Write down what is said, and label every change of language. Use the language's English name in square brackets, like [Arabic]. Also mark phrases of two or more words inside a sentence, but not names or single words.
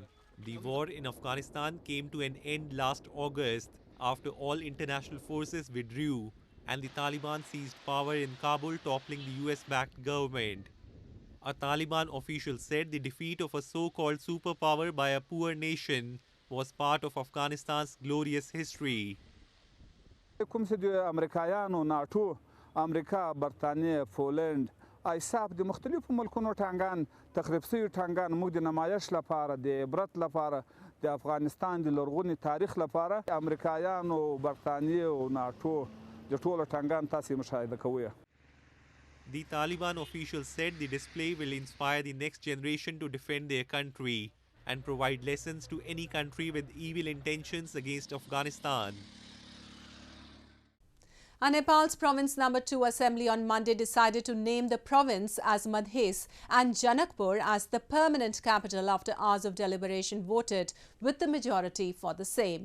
[English] The war in Afghanistan came to an end last August after all international forces withdrew and the Taliban seized power in Kabul, toppling the US-backed government. A Taliban official said the defeat of a so-called superpower by a poor nation was part of Afghanistan's glorious history. [Pashto] امریکا، برطانیه، پولند، ایساف د مختلفو ملکونو ټانګان تخریب شوي ټانګان موږ د نمایش لپاره د عبرت لپاره د افغانستان د لرغوني تاریخ لپاره امریکایانو، برطانیه او ناټو د ټولو ټانګان تاسې مشاهده کوئ. [English] The Taliban official said the display will inspire the next generation to defend their country and provide lessons to any country with evil intentions against Afghanistan. And Nepal's Province No. 2 Assembly on Monday decided to name the province as Madras and Janakpur as the permanent capital after hours of deliberation voted with the majority for the same.